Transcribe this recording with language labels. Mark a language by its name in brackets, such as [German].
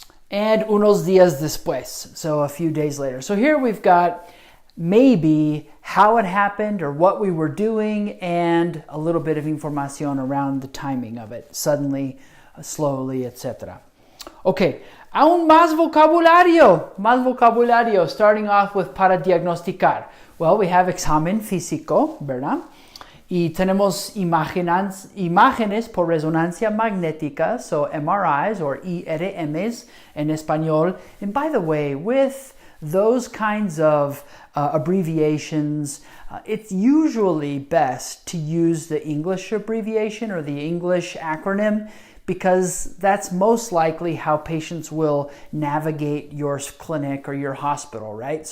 [English] And [Spanish] unos días después, [English] so a few days later. So here we've got maybe how it happened or what we were doing and a little bit of información around the timing of it, suddenly, slowly, etc. Okay, [Spanish] aún más vocabulario, [English] starting off with [Spanish] para diagnosticar. [English] Well, we have [Spanish] examen físico, ¿verdad? Y tenemos imágenes por resonancia magnética, [English] so MRIs or IRMs [Spanish] en español. [English] And by the way, with those kinds of abbreviations, it's usually best to use the English abbreviation or the English acronym, because that's most likely how patients will navigate your clinic or your hospital, right?